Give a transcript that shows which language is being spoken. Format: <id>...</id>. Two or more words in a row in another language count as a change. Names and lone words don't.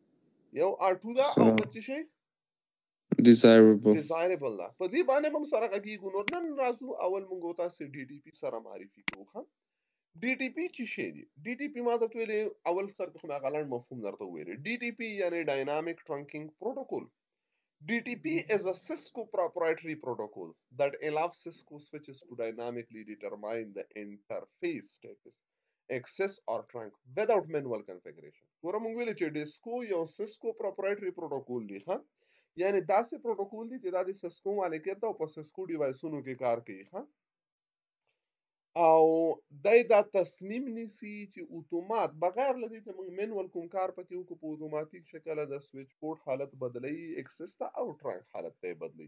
<ps>یو R2 ده او بل څه شی ډیزایربل ده. په دې باندې هم سره غږیږو. نو نن راځو اول موږ تاسو ډي ټي پی سره معرفي کوو. ډي ټي پی څه شی دی؟ ډي ټي پی ما ته ویلې اول سر کې مې غلط مفهوم درته ویلې. ډي ټي پی یعنی</ps> <en>Dynamic Trunking Protocol. DTP is a Cisco proprietary protocol that allows Cisco switches to dynamically determine the interface status, access or trunk without manual configuration.</en> <ps>ګوره موږ ویلې چې ډیسکو یو</ps> <en>Cisco proprietary protocol</en> <ps>دی. ها یعنی داسې پروتوکول دی چې دا د سیسکو مالکیت او په سیسکو ډیوایسونو کې کار کوي. ها او دای دا تصمیم نیسی چې اتومات بغیر لدی چې موږ منوال کوم کار پکې وکړو په اتوماتیک شکل د سویچ پورټ حالت بدلی اکسس ته او ټرانک حالت ته بدلی.</ps>